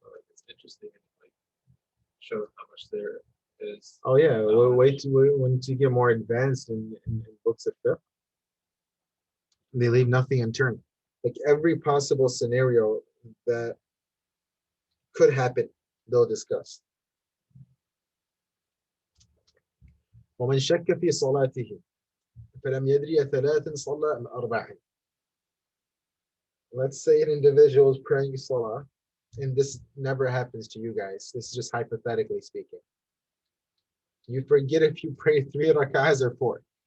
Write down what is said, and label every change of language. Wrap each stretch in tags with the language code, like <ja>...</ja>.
<en>It's interesting and like shows how much there is. Oh yeah, we'll wait once you get more advanced in books of fiqh. They leave nothing unturned. Like every possible scenario that could happen, they'll discuss.</en> <ar>ومن شك في صلاته فلم يدري ثلاث صلى أم أربع.</ar> <en>Let's say an individual is praying salah, and this never happens to you guys. This is just hypothetically speaking. You forget if you pray 3 rak'ahs or 4.</en>